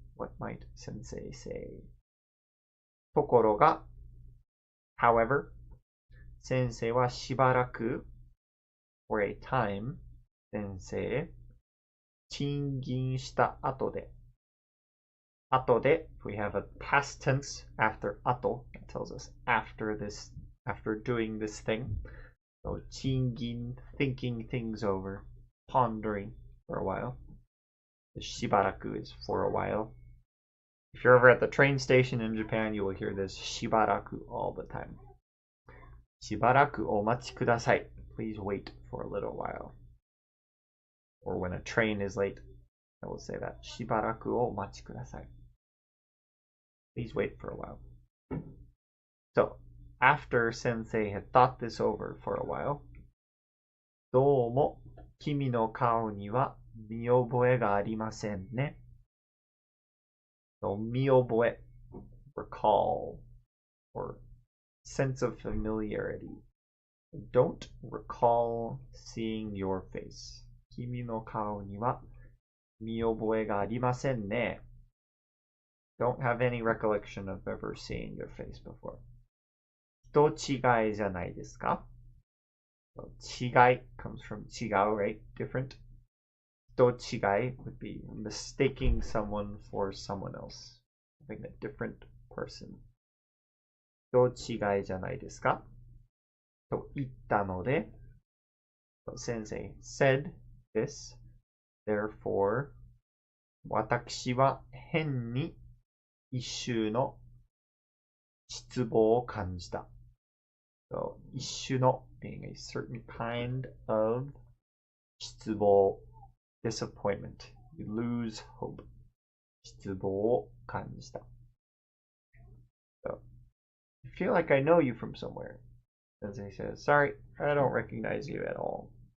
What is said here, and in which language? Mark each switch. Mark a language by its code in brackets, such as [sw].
[en] What might Sensei say? [ja] ところが [en] However, Sensei はしばらく for a time, [ja] 先生賃金した後で 後で [en] we have a past tense after 後 that tells us after doing this thing. So 賃金 thinking things over, pondering for a while. The しばらく is for a while. If you're ever at the train station in Japan, you will hear this しばらく all the time. [ja] しばらくお待ちください. [en] Please wait for a little while. Or when a train is late, I will say that. [ja] しばらくお待ちください. [en] Please wait for a while. So, after Sensei had thought this over for a while, [ja] どうも君の顔には見覚えがありませんね. [en] So, 見覚え, recall, or sense of familiarity. Don't recall seeing your face. [ja] 君の顔には見覚えがありませんね. [en] Don't have any recollection of ever seeing your face before. [ja] 人違いじゃないですか? [en] So, 違い comes from 違う, right? Different. 人違い would be mistaking someone for someone else. Having a different person. [ja] 人違いじゃないですか? と言ったので, [en] so Sensei said this. Therefore, [ja] 私は変に一種の失望を感じた. [en] So, 一種の being a certain kind of 失望, disappointment. You lose hope. [ja] 失望を感じた. [en] So, I feel like I know you from somewhere. Sensei says, sorry, I don't recognize you at all.